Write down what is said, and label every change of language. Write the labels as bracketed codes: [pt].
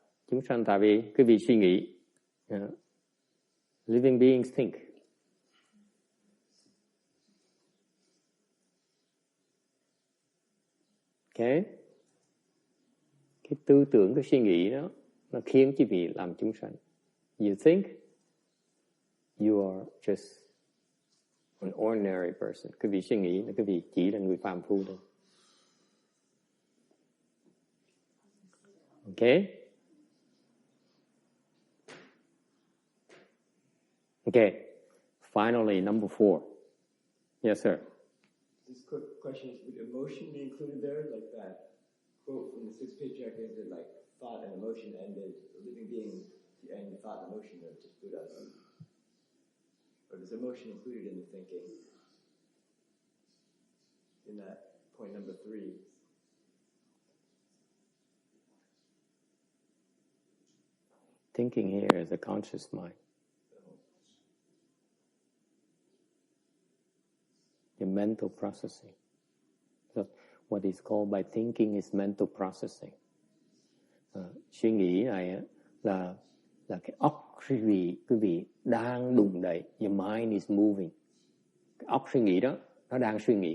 [vi] Chúng sanh tại vì cái vị suy nghĩ. [en] Living beings think. [vi] Okay. Cái tư tưởng, cái suy nghĩ đó, nó khiến quý vị làm chúng sanh. [en] You think you are just an ordinary person. [vi] Quý vị suy nghĩ là quý vị chỉ là người phàm phu thôi. [en] Okay? Okay. Finally, number 4. Yes, sir. This quick question is, would emotion be included there? Like that quote from the 6th patriarch, is it like thought and emotion ended, a living being and the thought and emotion are just Buddhas? Or is emotion included in the thinking? In that point number 3. Thinking here is a conscious mind. The mental processing. So what is called by thinking is mental processing. [vi] Suy nghĩ này là cái óc quý vị đang đụng đậy. [en] Your mind is moving. [vi] Cái óc suy nghĩ đó, nó đang suy nghĩ.